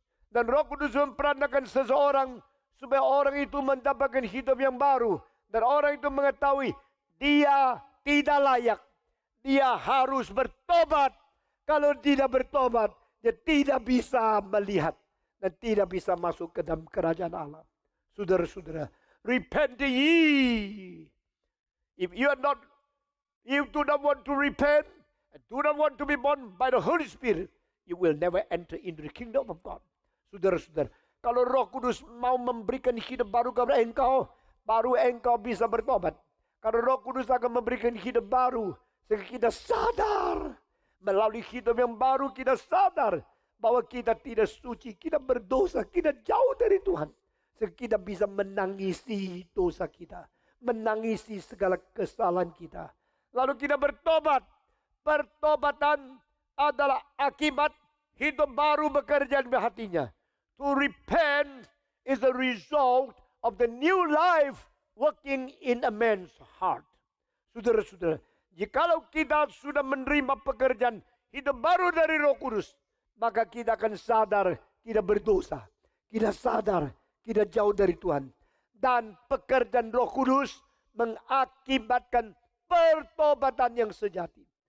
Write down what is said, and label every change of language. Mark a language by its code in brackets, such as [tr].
[id] Dan Roh Kudus memperanakan seseorang supaya orang itu mendapatkan hidup yang baru. Dan orang itu mengetahui dia tidak layak. Dia harus bertobat. Kalau tidak bertobat, dia tidak bisa melihat dan tidak bisa masuk ke dalam kerajaan Allah. Saudara-saudara, [en] repent ye. If you do not want to repent, and do not want to be born by the Holy Spirit, you will never enter into the kingdom of God. [id] Saudara-saudara, kalau Roh Kudus mau memberikan hidup baru kepada engkau, baru engkau bisa bertobat. Kalau Roh Kudus akan memberikan hidup baru, sehingga kita sadar, melalui hidup yang baru kita sadar bahwa kita tidak suci, kita berdosa, kita jauh dari Tuhan. Sehingga kita bisa menangisi dosa kita, menangisi segala kesalahan kita. Lalu kita bertobat. Pertobatan adalah akibat hidup baru bekerja di hatinya. [en] To repent is the result of the new life working in a man's heart. [id] Saudara-saudara, jikalau kita sudah menerima pekerjaan hidup baru dari Roh Kudus, maka kita akan sadar kita berdosa. Kita sadar kita jauh dari Tuhan. Dan pekerjaan Roh Kudus mengakibatkan pertobatan yang sejati.